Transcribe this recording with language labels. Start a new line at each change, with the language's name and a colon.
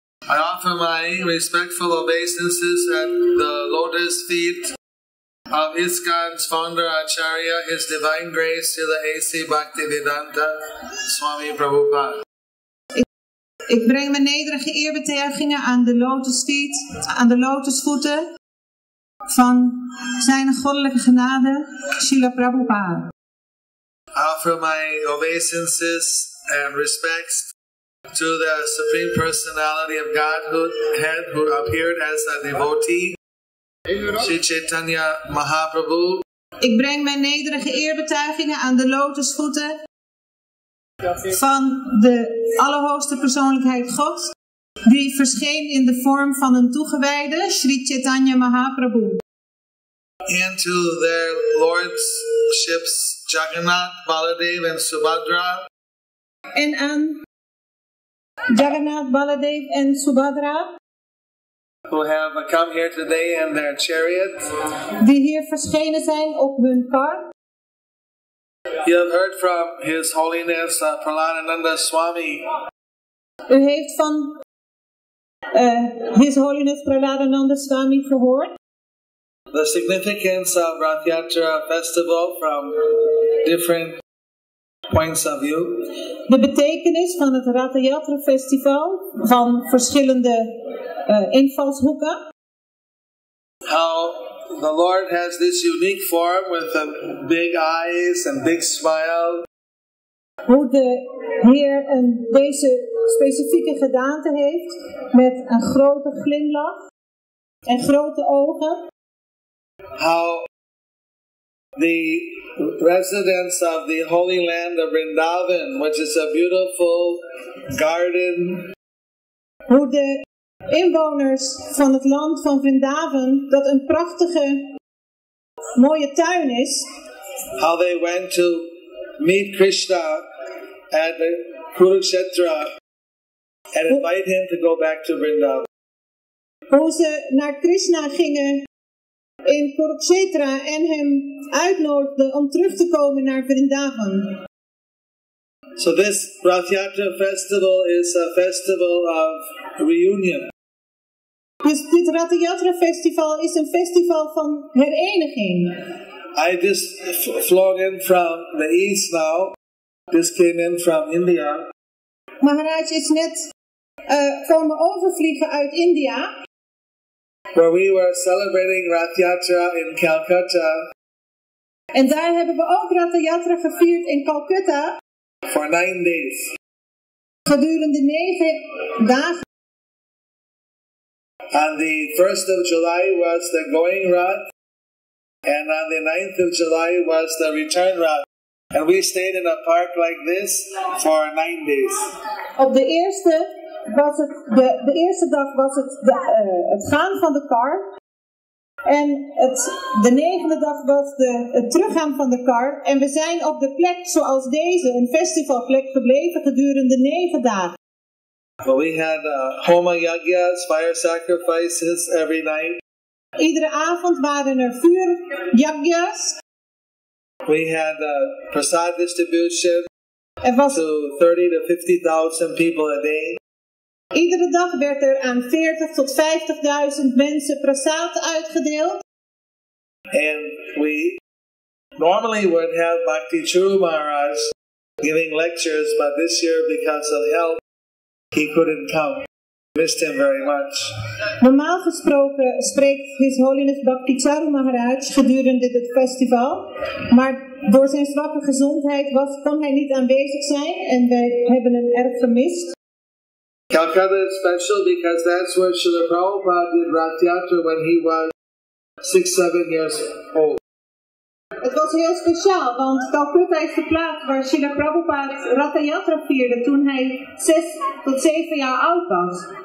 English: I offer my respectful obeisances at the lotus feet of ISKCON's founder Acharya, His Divine Grace Srila A.C. Bhaktivedanta Swami Prabhupada.
Dutch: Ik breng mijn nederige eerbetuigingen aan de lotusfeet, aan de lotusvoeten van zijn goddelijke genade, Srila Prabhupada.
English: I offer my obeisances and respects to the Supreme Personality of Godhood who appeared as a devotee, Sri Chaitanya Mahaprabhu.
Dutch: Ik breng mijn nederige eerbetuigingen aan de lotusvoeten van de Allerhoogste Persoonlijkheid God, die verscheen in de vorm van een toegewijde, Sri Chaitanya Mahaprabhu.
English: And to their lordships Jagannath, Baladev and Subhadra.
Dutch: En aan Jagannath, Baladev en Subhadra,
English: who have come here today in their chariot.
Dutch: Die hier verschenen zijn op hun kar.
English: You have heard from His Holiness Prahladananda Swami.
Dutch: U heeft van His Holiness Prahladananda Swami gehoord.
English: The significance of Rath Yatra festival from different points of view.
Dutch: De betekenis van het Rath Yatra festival van verschillende invalshoeken.
English: How the Lord has this unique form with big eyes and big smile.
Dutch: Hoe de Heer deze specifieke gedaante heeft met een grote glimlach en grote ogen.
English: How the residents of the Holy Land of Vrindavan, which is a beautiful garden.
Dutch: Hoe de inwoners van het land van Vrindavan, dat een prachtige, mooie tuin is.
English: How they went to meet Krishna at the Kurukshetra and invite him to go back to Vrindavan.
Dutch: Hoe ze naar Krishna gingen in Kurukshetra en hem uitnodigden om terug te komen naar Vrindavan.
English: So this Rath Yatra festival is a festival of reunion.
Dutch: Dus dit Rath Yatra festival is een festival van hereniging.
English: I just flown in from the east now. Just came in from India.
Dutch: Maharaj is net komen overvliegen uit India.
English: Where we were celebrating Rath Yatra in Calcutta.
Dutch: En daar hebben we ook Rath Yatra gevierd in Calcutta.
English: For 9 days.
Dutch: Gedurende 9 dagen.
English: On the 1st of July was the going Rath. And on the 9th of July was the return Rath. And we stayed in a park like this for 9 days.
Dutch: Op de eerste was het de eerste dag was het gaan van de kar. En de 9e dag was het teruggaan van de kar. En we zijn op de plek zoals deze, een festivalplek, gebleven gedurende 9 dagen.
English: We had homa yagyas, fire sacrifices every night.
Dutch: Iedere avond waren er vuur-yagyas.
English: We had prasad distribution to 30 to 50,000 people a day.
Dutch: Iedere dag werd er aan 40 tot 50.000 mensen prasad uitgedeeld.
English: And we normally would have Bhakti Churu Maharaj giving lectures, but this year because of health, he couldn't come. Missed him very much.
Dutch: Normaal gesproken spreekt His Holiness Bhakti Charu Maharaj gedurende dit festival, maar door zijn zwakke gezondheid kon hij niet aanwezig zijn en wij hebben hem erg gemist.
English: Calcutta is special because that's where Srila Prabhupada did Rath Yatra when he was 6-7 years old.
Dutch: Het was heel speciaal, want Calcutta is de plaats waar Srila Prabhupada Rath Yatra vierde toen hij 6 tot 7 jaar oud was.